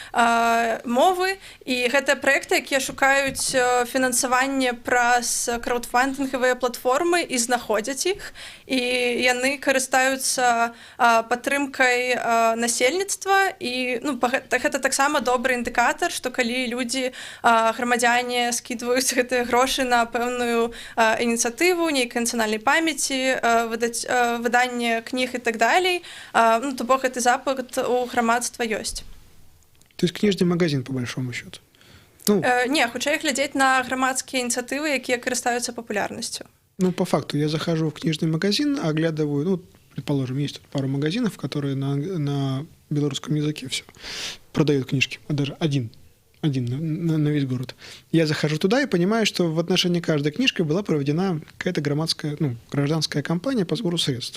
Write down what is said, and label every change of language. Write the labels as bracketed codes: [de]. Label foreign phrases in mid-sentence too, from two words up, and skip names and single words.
[be] мовы, і гэтыя праекты, якія шукаюць фінансаванне праз краудфандынгавыя платформы і знаходзяць іх, і яны карыстаюцца падтрымкай насельніцтва, і, ну, гэта таксама добры індыкатар, што калі людзі, грамадзяне скідваюць гэтыя грошы на пэўную ініцыятыву, нейкай нацыянальнай памяці, выданне кніг і так далей, ну, то бок гэты запыт у грамадства ёсць. [ru] То есть книжный магазин, по большому счету? Ну, [be] не, хутчэй глядзець на грамадскія ініцыятывы, якія карыстаюцца папулярнасцю. Ну, [ru] по факту, я захожу в книжный магазин, оглядываю, ну, предположим, есть тут пару магазинов, которые на белорусском языке все продают книжки, даже один на весь город. Я захожу туда и понимаю, что в отношении каждой книжки была проведена какая-то громадская, ну, гражданская кампания по сбору средств.